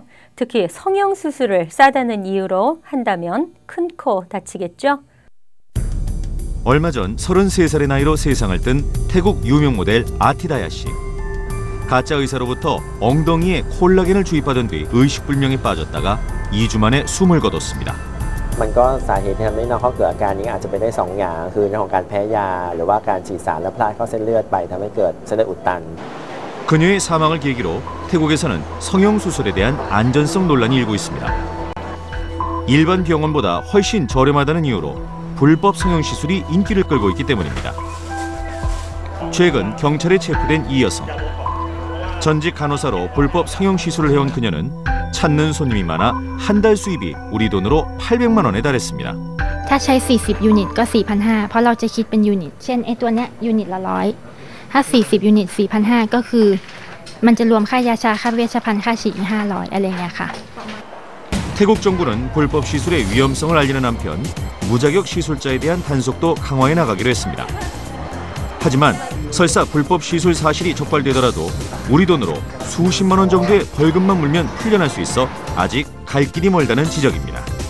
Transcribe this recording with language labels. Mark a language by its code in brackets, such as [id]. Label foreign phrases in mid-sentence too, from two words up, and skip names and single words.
[ko] 특히 성형수술을 싸다는 이유로 한다면 큰 코 다치겠죠? 얼마 전 33살의 나이로 세상을 뜬 태국 유명 모델 아티다야 씨. 가짜 의사로부터 엉덩이에 콜라겐을 주입받은 뒤 의식불명에 빠졌다가 2주 만에 숨을 거뒀습니다. [th] มันก็สาเหตุที่ทำให้น้องเขาเกิดอาการนี้อาจจะเป็นได้2อย่างคือเรื่องของการแพ้ยาหรือว่าการฉีดสารแล้วพลาดเข้าเส้นเลือดไปทำให้เกิดเส้นเลือดอุดตัน [ko] 그녀의 사망을 계기로 태국에서는 성형수술에 대한 안전성 논란이 일고 있습니다. 일반 병원보다 훨씬 저렴하다는 이유로 불법 성형시술이 인기를 끌고 있기 때문입니다. 최근 경찰에 체포된 이 여성. 전직 간호사로 불법 성형시술을 해온 그녀는 찾는 손님이 많아 한 달 수입이 우리 돈으로 800만 원에 달했습니다. [th] ถ้าใช้40ยูนิตก็ 4,500 เพราะเราจะคิดเป็นยูนิตเช่นไอ้ตัวเนี้ยยูนิตละ100ถ้า40ยูนิต 4,500 ก็คือมันจะรวมค่ายาชาค่าเวชภัณฑ์ค่าฉีด500อะไรเงี้ยค่ะ [ko] 태국 정부는 불법 시술의 위험성을 알리는 한편 무자격 시술자에 대한 단속도 강화해 나가기로 했습니다. 하지만 설사 불법 시술 사실이 적발되더라도 우리 돈으로 수십만 원 정도의 벌금만 물면 풀려날 수 있어 아직 갈 길이 멀다는 지적입니다.